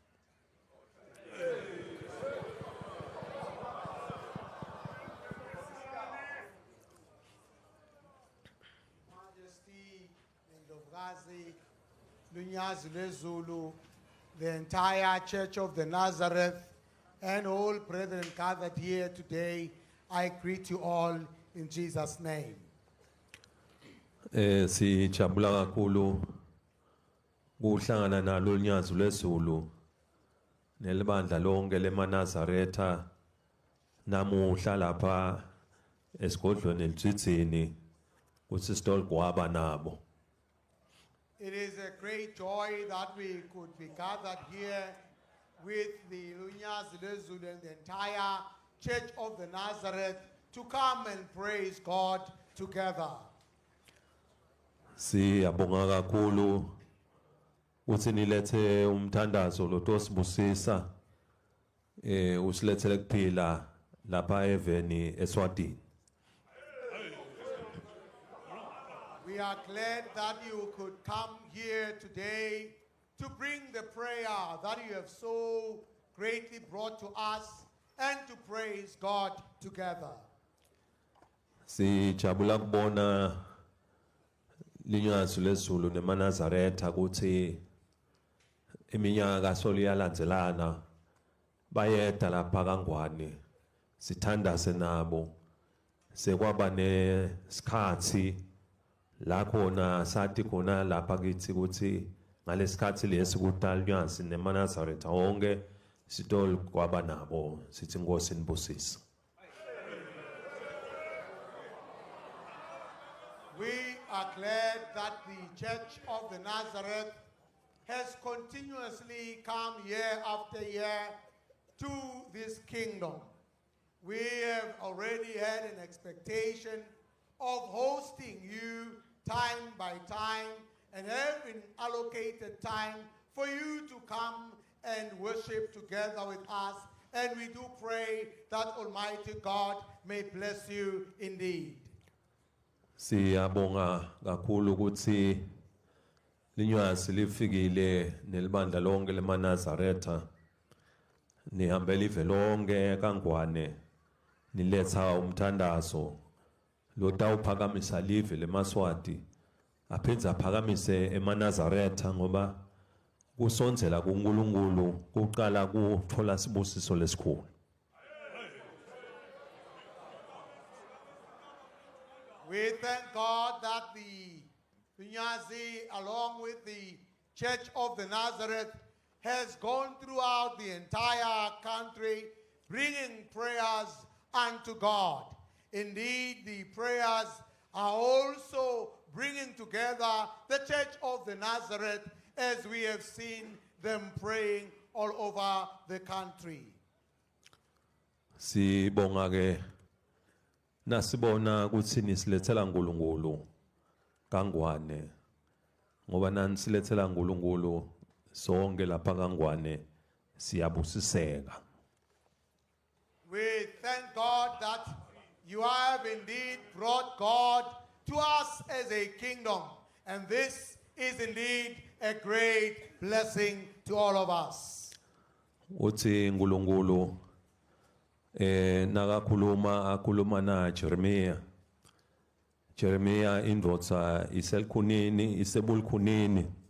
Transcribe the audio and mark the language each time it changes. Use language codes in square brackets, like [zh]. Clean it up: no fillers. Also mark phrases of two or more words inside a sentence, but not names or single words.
[en] Majesty, [ss] Ndlovukazi, Lunyazi lwezulu, [en] the entire Church of the Nazareth, and all brethren gathered here today, I greet you all in Jesus' name. [ss] Sijabula kakhulu ukuhlangana nalo unyazi lwezulu nelibandla lonke leManazaretha namuhla lapha esigodlweni elitsitsini kuthi sitolgwaba nabo. [en] It is a great joy that we could be gathered here with the Lunyazi lwezulu and the entire Church of the Nazareth to come and praise God together. [ss] Siyabonga kakhulu uthi nilethe umthandazo lo tosibusisa usilethele kuphila lapha eveni eSwatini. [en] We are glad that you could come here today to bring the prayer that you have so greatly brought to us and to praise God together. [ss] Sijabula kubona linyazi lezulu neManazaretha ukuthi iminyaka soliyalandzelana bayeda lapha kaNgwane sithandaze nabo sekwaba nesikhathi la khona sathi khona lapha kithi ukuthi ngalesikhathi lesi kutalunyazi neManazaretha wonke sitol kwaba nabo sithi Nkosi nibusise. [en] We are glad that the Church of the Nazareth has continuously come year after year to this kingdom. We have already had an expectation of hosting you time by time and have been allocated time for you to come and worship together with us. And we do pray that Almighty God may bless you indeed. [ss] Siyabonga kakhulu ukuthi linyazi lifikile nelibandla lonke leManazaretha nihambele ive lonke kaNgwane niletha umthandazo lotawuphakamisa live leMaswati aphindze aphakamise eManazaretha ngoba kusondzela kuNkulunkulu kuqala kuthola sibusiso lesikhulu. [en] We thank God that the Lunyazi, along with the Church of the Nazareth, has gone throughout the entire country bringing prayers unto God. Indeed, the prayers are also bringing together the Church of the Nazareth as we have seen them praying all over the country. [ss] Sibonga ke nasibona ukuthi nisilethela uNkulunkulu kaNgwane ngoba nanisilethela uNkulunkulu sonke lapha kaNgwane siyabusiseka. [en] We thank God that you have indeed brought God to us as a kingdom, and this is indeed a great blessing to all of us. [ss] Uthi uNkulunkulu nakakhuluma akhuluma na Jeremiah indvodza iselkhunini isebulkhunini